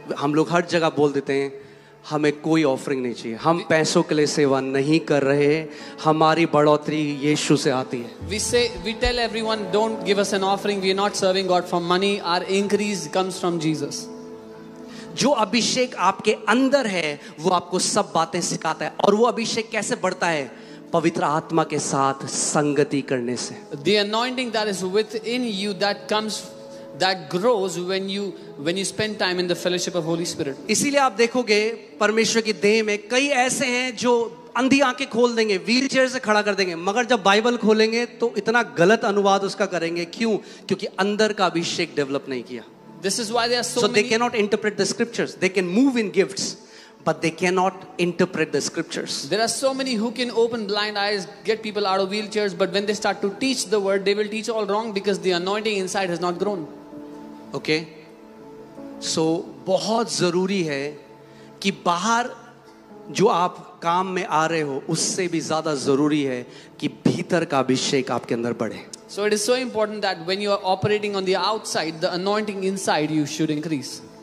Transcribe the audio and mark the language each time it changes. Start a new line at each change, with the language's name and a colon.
Hindi: हम लोग हर जगह बोल देते हैं हमें कोई ऑफरिंग नहीं चाहिए, हम पैसों के लिए सेवा नहीं कर रहे, हमारी बढ़ोतरी यीशु से आती है.
English: we tell everyone, don't give us an offering. We are not serving God for money. Our increase comes from Jesus.
Hindi: जो अभिषेक आपके अंदर है वो आपको सब बातें सिखाता है. और वो अभिषेक कैसे बढ़ता है? पवित्र आत्मा के साथ संगति करने से.
English: The anointing that is within you that grows when you spend time in the fellowship of Holy Spirit.
Hindi: इसीलिए आप देखोगे परमेश्वर की देह में कई ऐसे हैं जो अंधी आंखें खोल देंगे, व्हील चेयर से खड़ा कर देंगे, मगर जब बाइबल खोलेंगे तो इतना गलत अनुवाद उसका करेंगे. क्यों? क्योंकि अंदर का अभिषेक डेवलप नहीं किया.
English: This is why there are so they many. cannot interpret the scriptures. They can move in gifts, but they cannot interpret the scriptures. There are so many who can open blind eyes, get people out of wheelchairs, but when they start to teach the word, they will teach all wrong because the anointing inside has not grown. Okay? So
Hindi: बहुत जरूरी है कि बाहर जो आप काम में आ रहे हो उससे भी ज्यादा जरूरी है कि भीतर का अभिषेक आपके अंदर बढ़े.
English: So it is so important that when you are operating on the outside, the anointing inside you should increase.